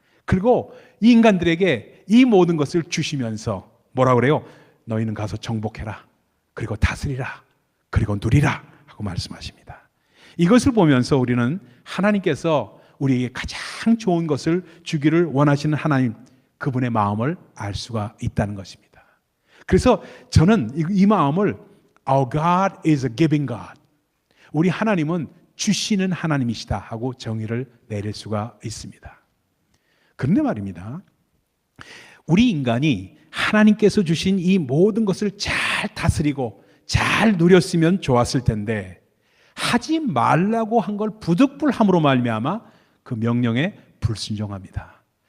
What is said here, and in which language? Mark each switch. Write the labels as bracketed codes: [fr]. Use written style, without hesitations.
[ko] 그리고 이 인간들에게 이 모든 것을 주시면서 뭐라 그래요? 너희는 가서 정복해라. 그리고 다스리라. 그리고 누리라 하고 말씀하십니다. 이것을 보면서 우리는 하나님께서 우리에게 가장 좋은 것을 주기를 원하시는 하나님, 그분의 마음을 알 수가 있다는 것입니다. 그래서 저는 이 마음을 [en] Our God is a giving God. [ko] 우리 하나님은 주시는 하나님이시다 하고 정의를 내릴 수가 있습니다. 그런데 말입니다. 우리 인간이 하나님께서 주신 이 모든 것을 잘 다스리고 잘 누렸으면 좋았을 텐데 하지 말라고 한 걸 부득불함으로 말미암아 그 명령에 불순종합니다.